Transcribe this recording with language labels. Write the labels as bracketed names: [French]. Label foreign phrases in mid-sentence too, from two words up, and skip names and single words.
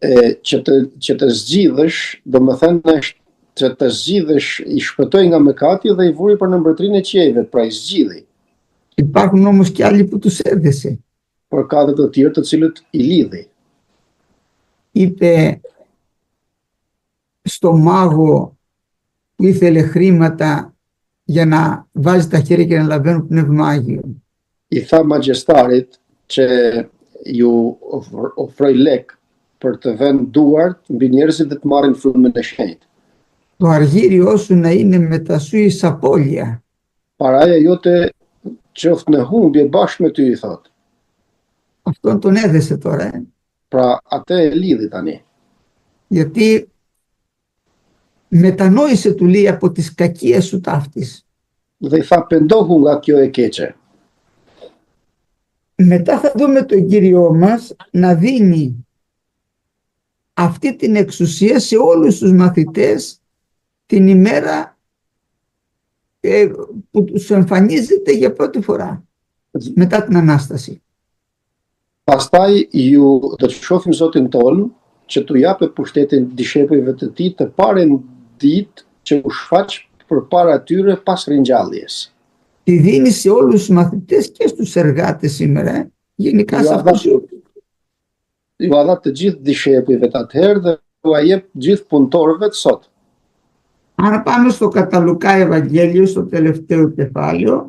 [Albanian] Që të zgjidhësh, domethënë është që të zgjidhësh, i shpëtoi nga mëkati dhe i vuri për në mbretërinë e qiejve, pra i zgjidhi. [Greek] Υπάρχουν όμως και άλλοι που τους έδεσε. [Albanian] Por ka dhe të tjerë të cilët i lidhi. [Greek] Είπε στο μάγο που ήθελε χρήματα για να βάζει τα χέρια και να λαβαίνουν πνεύμα Άγιο. [Albanian] I tha magjestarit që ju ofroj lek për të vënë duart mbi njerëzit dhe të marrin frymën e shenjtë. [Greek] Το αργύριό σου να είναι μετά σου εις απώλεια. [Albanian] Paraja jote qoftë në humbje bashkë me ty, i thot. [Greek] Αυτόν τον έδεσε τώρα. [Albanian] Pra atë e lidhi tani. [Greek] Γιατί μετανόησε, του λέει, από τις κακίες σου ταύτης. [Albanian] Dhe i tha pendohu nga kjo e keqe. [Greek] Μετά θα δούμε τον Κύριό μας να δίνει αυτή την εξουσία σε όλους τους μαθητές την ημέρα που τους εμφανίζεται για πρώτη φορά μετά την Ανάσταση. [Albanian] Pastaj ju do të shohim Zotin ton që t'u japë pushtetin dishepujve të tij të parën ditë që u shfaq përpara tyre pas ringjalljes. [Greek] Τη δίνει σε όλους τους μαθητές και στους εργάτες σήμερα, γενικά σε αυτούς. [Albanian] Ju a dha të gjithë dishepujve të atëherë dhe ju a jep gjithë punëtorëve të sot. [Greek] Αν πάμε στο κατά Λουκά Ευαγγέλιο, στο τελευταίο κεφάλαιο,